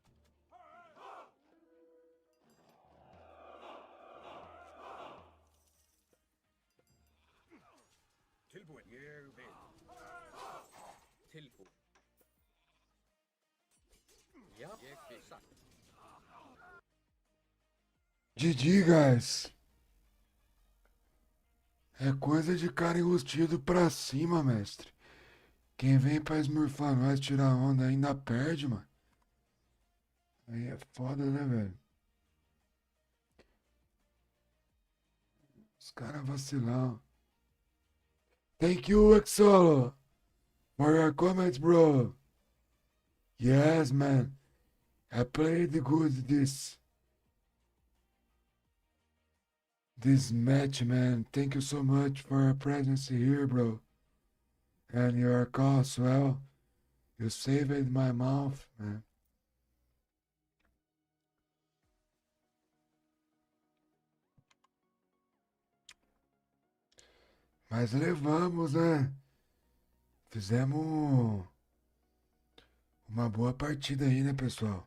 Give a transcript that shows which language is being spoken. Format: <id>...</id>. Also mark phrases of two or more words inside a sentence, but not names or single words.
<is>Tilbúin. Ég vil. Tilbúin. Já, ég vil, satt.</is> <en>GG, guys.</en> <pt>É coisa de cara enrustido pra cima, mestre. Quem vem pra esmurfar nós, tirar onda, ainda perde, mano. Aí é foda, né, velho? Os caras vacilão.</pt> <en>Thank you, Exolo, for your comments, bro. Yes, man. I played good this match, man. Thank you so much for your presence here, bro. And your call as well. You saved my mouth, man.</en> <pt>Mas levamos, né? Fizemos uma boa partida aí, né, pessoal?</pt>